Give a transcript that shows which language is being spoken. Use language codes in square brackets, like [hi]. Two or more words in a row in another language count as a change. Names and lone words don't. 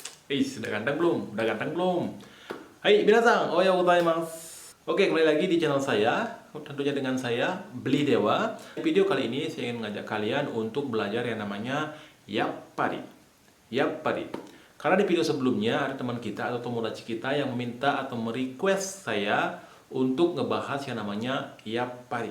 [id] Sudah ganteng belum? Udah ganteng belum? Hai, [ja] 皆さん、おはようございます. [id] Oke, kembali lagi di channel saya. Tentunya dengan saya, Beli Dewa. Video kali ini saya ingin mengajak kalian untuk belajar yang namanya yappari. Yappari. Karena di video sebelumnya ada teman kita atau tomodachi kita yang meminta atau merequest saya untuk ngebahas yang namanya yappari.